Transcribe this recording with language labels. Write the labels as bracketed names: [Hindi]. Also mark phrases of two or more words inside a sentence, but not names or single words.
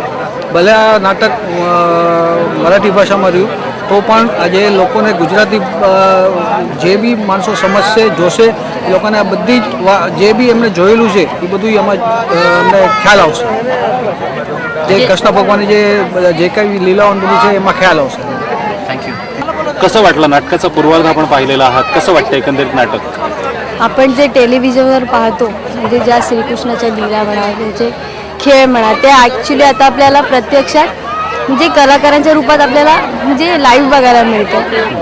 [Gujarati] ભલે આ નાટક મરાઠી ભાષામાં રહ્યું તો પણ આજે લોકોને ગુજરાતી જે બી માણસો સમજશે જોશે એ લોકોને આ બધી જે બી એમણે જોયેલું છે એ બધું એમાં એમને ખ્યાલ આવશે। જે કૃષ્ણ ભગવાનની જે કંઈ લીલાઓ બધી છે એમાં ખ્યાલ આવશે। [Marathi] थँक्यू। कसं वाटलं? नाटकाचा पूर्वार्ध आपण पाहिलेला आहात, कसं वाटतं एकंदरीत नाटक? आपण जे टेलिव्हिजनवर पाहतो म्हणजे ज्या श्रीकृष्णाच्या लीला म्हणा, त्याचे खेळ म्हणा, ते ॲक्च्युली आता आपल्याला प्रत्यक्षात म्हणजे कलाकारांच्या रूपात आपल्याला म्हणजे लाईव्ह बघायला मिळतं।